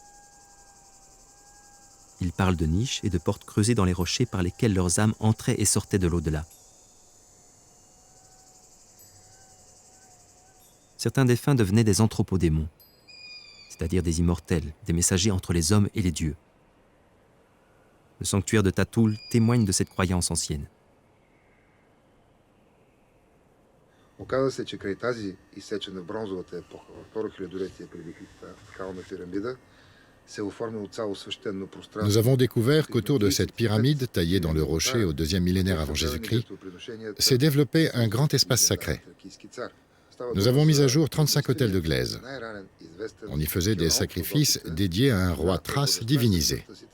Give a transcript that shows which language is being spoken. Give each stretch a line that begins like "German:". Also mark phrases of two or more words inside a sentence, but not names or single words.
French: Ils parlent de niches et de portes creusées dans les rochers par lesquelles leurs âmes entraient et sortaient de l'au-delà. Certains défunts devenaient des anthropodémons, c'est-à-dire des immortels, des messagers entre les hommes et les dieux. Le sanctuaire de Tatul témoigne de cette croyance ancienne.
Bulgarian: Оказва се, че край тази изсечена бронзовата епоха, във второ хилядолетие преди Христа, скална пирамида,
French: Nous avons découvert qu'autour de cette pyramide, taillée dans le rocher au 2e millénaire avant Jésus-Christ, s'est développé un grand espace sacré. Nous avons mis à jour 35 autels de glaise. On y faisait des sacrifices dédiés à un roi thrace divinisé.